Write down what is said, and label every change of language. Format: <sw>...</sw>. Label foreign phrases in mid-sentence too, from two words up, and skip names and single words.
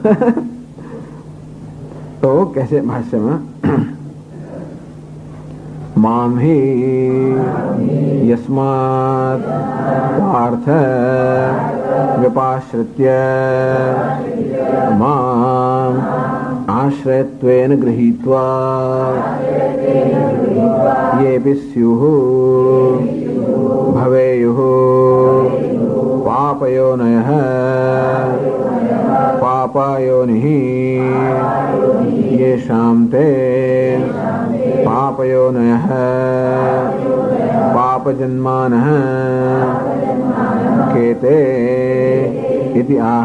<gu>તો કહે છે ભાષ્યમાં,</gu> <sa>मां हि यस्मात पार्थ व्यपाश्रित्य माम आश्रयत्वेन गृहीत्वा येऽपि स्युः भवेयुः पापयोनयः पापयोनिः येषां ते पापयोनयः पापजन्मानः केते इति आह.</sa>